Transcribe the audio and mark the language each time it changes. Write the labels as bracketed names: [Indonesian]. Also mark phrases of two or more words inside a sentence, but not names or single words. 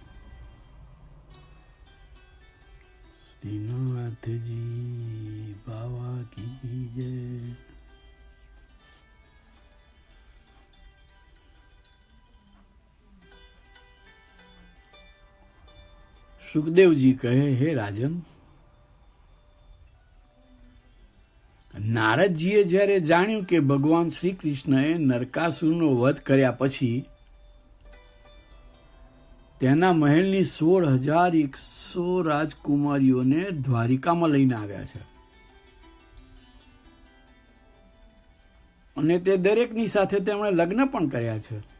[Hindi] श्रीनाथ जी बाबा की जय। सुखदेव जी कहे, हे राजन, [Gujarati] નારદજીએ જ્યારે જાણ્યું કે ભગવાન શ્રી કૃષ્ણએ નરકાસુરનો વધ કર્યા પછી તેના મહેલની 16,100 રાજકુમારીઓને દ્વારિકામાં લઈને આવ્યા છે અને તે દરેકની સાથે તેમણે લગ્ન પણ કર્યા છે.